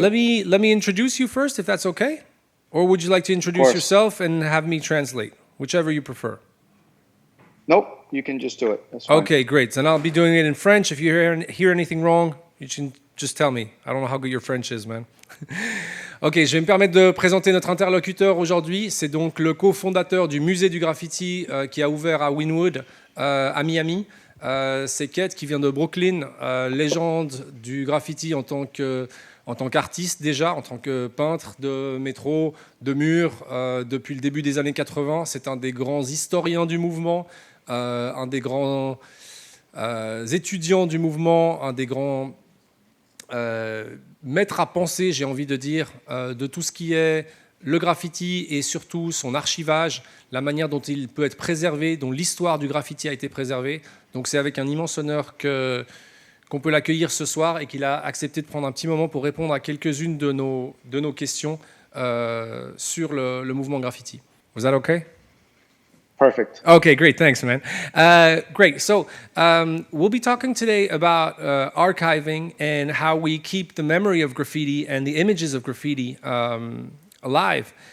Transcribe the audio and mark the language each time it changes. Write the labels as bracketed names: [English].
[English] let me introduce you first, if that's okay. Or would you like to Of introduce course. yourself and have me translate, whichever you prefer? Nope. You can just do it. That's fine. Okay, great. And I'll be doing it in French. If you hear anything wrong, you can just tell me. I don't know how good your French is, man. [French] Ok, je vais me permettre de présenter notre interlocuteur aujourd'hui. C'est donc le cofondateur du Musée du Graffiti qui a ouvert à Wynwood, à Miami. C'est Ket qui vient de Brooklyn, légende du graffiti en tant qu'artiste déjà, en tant que peintre de métro, de murs, depuis le début des années 80. C'est un des grands historiens du mouvement, un des grands étudiants du mouvement, un des grands maîtres à penser, j'ai envie de dire, de tout ce qui est le graffiti et surtout son archivage, la manière dont il peut être préservé, dont l'histoire du graffiti a été préservée. Donc c'est avec un immense honneur qu'on peut l'accueillir ce soir et qu'il a accepté de prendre un petit moment pour répondre à quelques-unes de nos questions sur le mouvement graffiti. [English] Was that okay? Perfect. Okay, great. Thanks, man. Great. So we'll be talking today about archiving and how we keep the memory of graffiti and the images of graffiti alive.